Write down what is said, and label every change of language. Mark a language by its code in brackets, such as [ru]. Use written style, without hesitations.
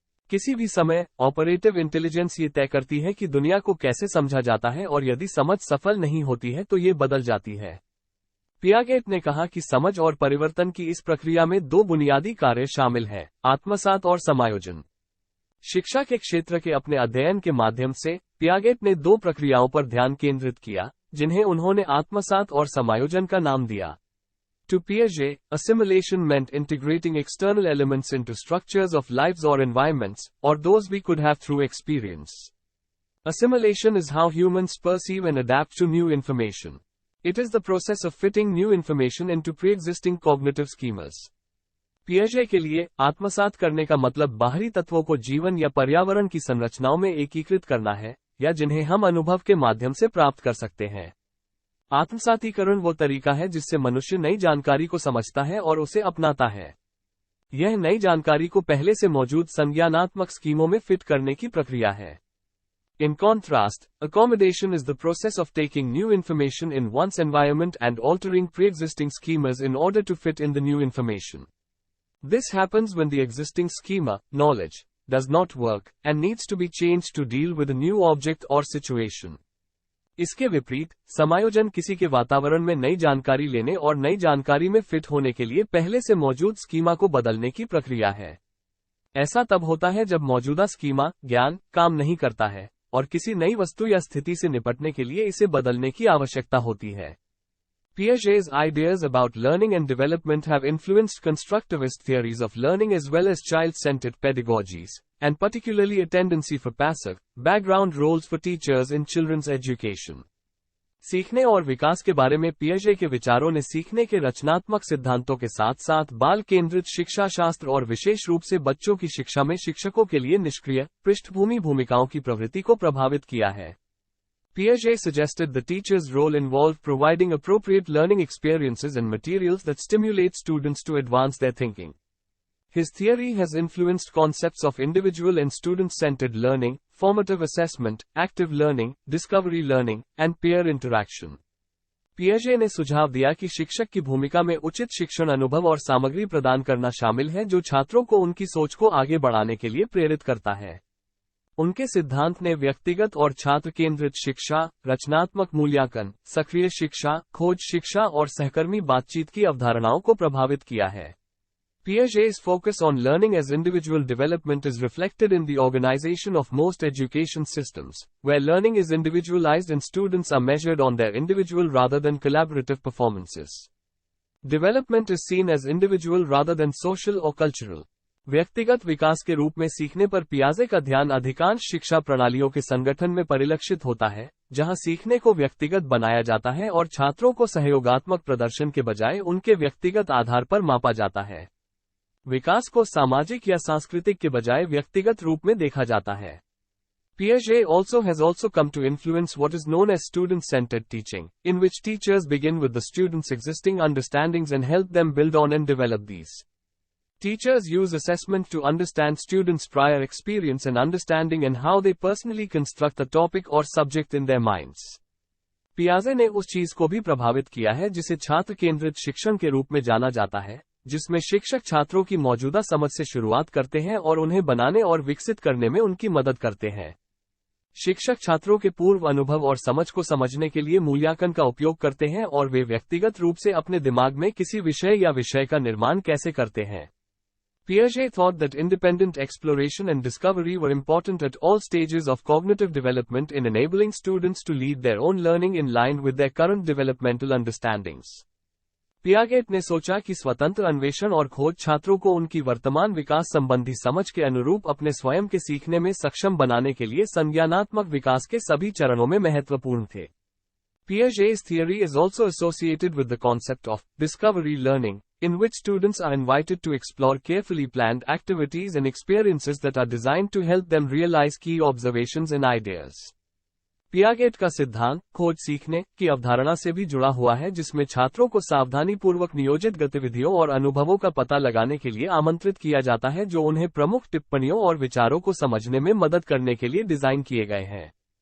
[hi] किसी भी समय, ऑपरेटिव इंटेलिजेंस ये तय करती है कि दुनिया को कैसे समझा जाता है और यदि समझ सफल नहीं होती है तो ये बदल जाती है। पियागेट ने कहा कि समझ और परिवर्तन की इस प्रक्रिया में दो बुनियादी कार्य शामिल हैं, आत्मसात और समायोजन। शिक्षा के क्षेत्र के अपने अध्ययन के माध्यम से पियागेट ने दो प्रक्रियाओं पर ध्यान केंद्रित किया, जिन्हें उन्होंने आत्मसात और समायोजन का नाम दिया। [en] To Piaget, assimilation meant integrating external elements into structures of lives or environments, or those we could have through experience. Assimilation is how humans perceive and adapt to new information. It is the process of fitting new information into pre-existing cognitive schemas. [hi] पियाजे के लिए आत्मसात करने का मतलब बाहरी तत्वों को जीवन या पर्यावरण की संरचनाओं में एकीकृत करना है, या जिन्हें हम अनुभव के माध्यम से प्राप्त कर सकते हैं। आत्मसातीकरण वो तरीका है जिससे मनुष्य नई जानकारी को समझता है और उसे अपनाता है। यह नई जानकारी को पहले से मौजूद संज्ञानात्मक स्कीमों में फिट करने की प्रक्रिया है। [en] In contrast, accommodation is the process of taking new information in one's environment and altering pre-existing schemas in order to fit in the new information. This happens when the existing schema, knowledge, does not work, and needs to be changed to deal with a new object or situation. [hi] इसके विपरीत, समायोजन किसी के वातावरण में नई जानकारी लेने और नई जानकारी में फिट होने के लिए पहले से मौजूद स्कीमा को बदलने की प्रक्रिया है। ऐसा तब होता है जब मौजूदा स्कीमा, ज्ञान, काम नहीं करता है, और किसी नई वस्तु या स्थिति से निपटने के लिए इसे बदलने की आवश्यकता होती है। [en] Piaget's ideas about learning and development have influenced constructivist theories of learning as well as child-centered pedagogies, and particularly a tendency for passive, background roles for teachers in children's education. [hi] सीखने और विकास के बारे में पियाजे के विचारों ने सीखने के रचनात्मक सिद्धांतों के साथ साथ बाल केंद्रित शिक्षा शास्त्र और विशेष रूप से बच्चों की शिक्षा में शिक्षकों के लिए निष्क्रिय, पृष्ठभूमि भूमिकाओं की प्रवृत्ति को प्रभावित किया है। [en] Piaget suggested the teacher's role involved providing appropriate learning experiences and materials that stimulate students to advance their thinking. His theory has influenced concepts of individual and student-centered learning, formative assessment, active learning, discovery learning, and peer interaction. [hi] पियाजे ने सुझाव दिया कि शिक्षक की भूमिका में उचित शिक्षण अनुभव और सामग्री प्रदान करना शामिल है जो छात्रों को उनकी सोच को आगे बढ़ाने के लिए प्रेरित करता है। उनके सिद्धांत ने व्यक्तिगत और छात्र केंद्रित शिक्षा, रचनात्मक मूल्यांकन, सक्रिय शिक्षा, खोज शिक्षा और सहकर्मी बातचीत की अवधारणाओं को प्रभावित किया है। [en] Piaget's focus on learning as individual development is reflected in the organization of most education systems, where learning is individualized and students are measured on their individual rather than collaborative performances. Development is seen as individual rather than social or cultural. [hi] व्यक्तिगत विकास के रूप में सीखने पर पियाजे का ध्यान अधिकांश शिक्षा प्रणालियों के संगठन में परिलक्षित होता है, जहां सीखने को व्यक्तिगत बनाया जाता है और छात्रों को सहयोगात्मक प्रदर्शन के बजाय उनके व्यक्तिगत आधार पर मापा जाता है। विकास को सामाजिक या सांस्कृतिक के बजाय व्यक्तिगत रूप में देखा जाता है। [en] Piaget has also come to influence what is known as student-centered teaching, in which teachers begin with the students' existing understandings and help them build on and develop these. Teachers use assessment to understand students' prior experience and understanding and how they personally construct a topic or subject in their minds. [hi] पियाजे ने उस चीज को भी प्रभावित किया है जिसे छात्र केंद्रित शिक्षण के रूप में जाना जाता है, जिसमें शिक्षक छात्रों की मौजूदा समझ से शुरुआत करते हैं और उन्हें बनाने और विकसित करने में उनकी मदद करते हैं। शिक्षक छात्रों के पूर्व अनुभव और समझ को समझने के लिए मूल्यांकन का उपयोग करते हैं और वे व्यक्तिगत रूप से अपने दिमाग में किसी विषय या विषय का निर्माण कैसे करते हैं। [en] Piaget thought that independent exploration and discovery were important at all stages of cognitive development in enabling students to lead their own learning in line with their current developmental understandings. [hi] Piaget ने सोचा कि स्वतंत्र अन्वेषण और खोज छात्रों को उनकी वर्तमान विकास संबंधी समझ के अनुरूप अपने स्वयं के सीखने में सक्षम बनाने के लिए संज्ञानात्मक विकास के सभी चरणों में महत्वपूर्ण थे। [en] Piaget's theory is also associated with the concept of discovery learning, in which students are invited to explore carefully planned activities and experiences that are designed to help them realize key observations and ideas. [hi] Piaget का सिद्धांत खोज सीखने की अवधारणा से भी जुड़ा हुआ है, जिसमें छात्रों को सावधानीपूर्वक नियोजित गतिविधियों और अनुभवों का पता लगाने के लिए आमंत्रित किया जाता है जो उन्हें प्रमुख टिप्पणियों और विचारों को समझने में मदद करने के लिए डिजाइन किए गए हैं।